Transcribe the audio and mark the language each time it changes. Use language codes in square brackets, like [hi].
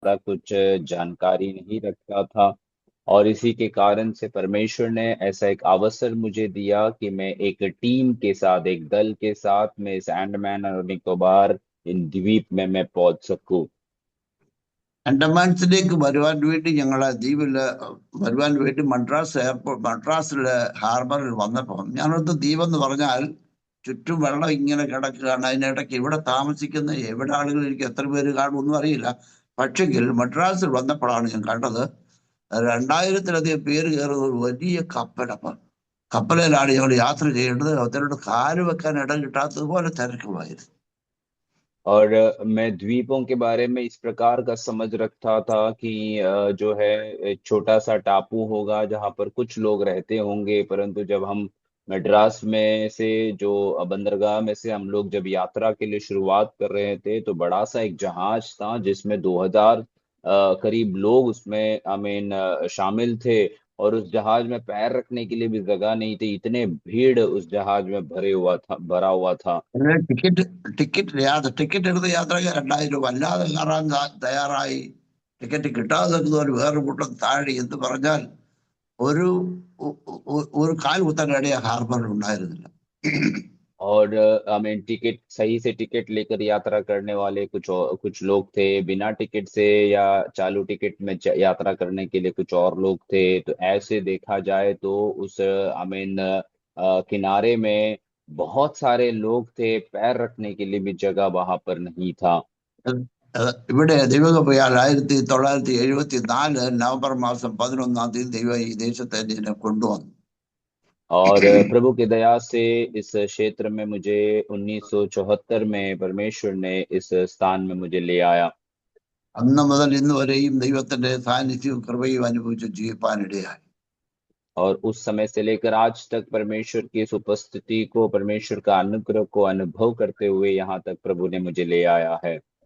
[hi] ज़्यादा कुछ जानकारी नहीं रखता था। और इसी के कारण से परमेश्वर ने ऐसा एक अवसर मुझे दिया कि मैं एक टीम के साथ, एक दल के साथ मैं इस अंडमान और निकोबार इन द्वीप में मैं पहुंच सकूं। [ml] അൻഡമാൻസിലേക്ക് വരുവാൻ വേണ്ടി ഞങ്ങള് ദ്വീപില് വരുവാൻ വേണ്ടി മദ്രാസ് എയർപോർട്ട് മദ്രാസിലെ ഹാർബറിൽ വന്നപ്പോൾ ഞാനോർത്ത് ദ്വീപെന്ന് പറഞ്ഞാൽ ചുറ്റും വെള്ളം ഇങ്ങനെ കിടക്കുകയാണ്. അതിനിടയ്ക്ക് ഇവിടെ താമസിക്കുന്ന എവിടെ ആളുകൾ എനിക്ക് എത്ര പേര് കാണും ഒന്നും അറിയില്ല. പക്ഷെങ്കിൽ മദ്രാസിൽ വന്നപ്പോഴാണ് ഞാൻ കണ്ടത് 2000-ലധികം പേര് കയറുന്ന ഒരു വലിയ കപ്പൽ. അപ്പം കപ്പലിലാണ് ഞങ്ങൾ യാത്ര ചെയ്യേണ്ടത്. അതിനോട് കാല് വെക്കാൻ ഇടം കിട്ടാത്തതുപോലെ തിരക്കുമായിരുന്നു. [hi] और मैं द्वीपों के बारे में इस प्रकार का समझ रखता था कि जो है एक छोटा सा टापू होगा जहां पर कुछ लोग रहते होंगे, परंतु जब हम मद्रास में से जो बंदरगाह में से हम लोग जब यात्रा के लिए शुरुआत कर रहे थे तो बड़ा सा एक जहाज था जिसमें 2000 करीब लोग उसमें शामिल थे। और उस जहाज में पैर रखने के लिए भी जगह नहीं थी, इतने भीड़ उस जहाज में भरा हुआ था। [ml] അങ്ങനെ ടിക്കറ്റ് എടുത്ത് യാത്രയ്ക്ക് 2000 രൂപ അല്ലാതെ കയറാൻ തയ്യാറായി. ടിക്കറ്റ് കിട്ടാതെ നിൽക്കുന്നവർ വേറൊരു കൂട്ടം താഴെ എന്ന് പറഞ്ഞാൽ ഒരു ഒരു കാൽ കുത്താൻ ഇടയ ഹാർബറിൽ ഉണ്ടായിരുന്നില്ല. [hi] और टिकट सही से टिकट लेकर यात्रा करने वाले कुछ लोग थे, बिना टिकट से या चालू टिकट में यात्रा करने के लिए कुछ और लोग थे। तो ऐसे देखा जाए तो उस किनारे में बहुत सारे लोग थे, पैर रखने के लिए भी जगह वहां पर नहीं था। [ml] ഇവിടെ ദൈവം പോയാൽ 1974 നവംബർ മാസം 11-ാം തീയതി ദൈവം ഈ ദേശത്തെ എന്നെ കൊണ്ടുവന്നു. [hi] और प्रभु की दया से इस क्षेत्र में मुझे 1974 में परमेश्वर ने इस स्थान में मुझे ले आया। [ml] അന്ന് മുതൽ ഇന്ന് വരെയും ദൈവത്തിന്റെ സാന്നിധ്യവും കൃപയും അനുഭവിച്ച് ജീവിപ്പാനിടയായി. [hi] और उस समय से लेकर आज तक परमेश्वर की इस उपस्थिति को, परमेश्वर का अनुग्रह को अनुभव करते हुए यहाँ तक प्रभु ने मुझे ले आया है।